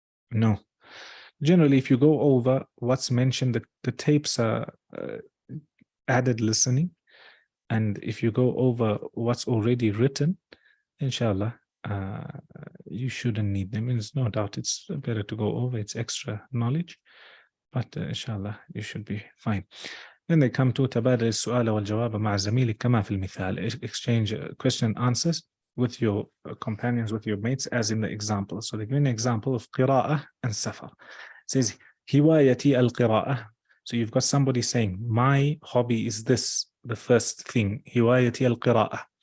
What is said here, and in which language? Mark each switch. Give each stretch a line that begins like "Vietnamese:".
English: No. Generally, if you go over what's mentioned, the tapes are added listening. And if you go over what's already written, inshallah, you shouldn't need them. There's no doubt it's better to go over. It's extra knowledge. But inshallah, you should be fine. Then they come to
Arabic: تبادل السؤال والجواب مع زميلك كما في المثال.
English: Exchange question and answers with your companions, with your mates, as in the example. So they give an example of قراءة and سفر. It says
Arabic: هوايتي القراءة.
English: So you've got somebody saying, my hobby is this, the first thing,
Arabic: هوايتي القراءة.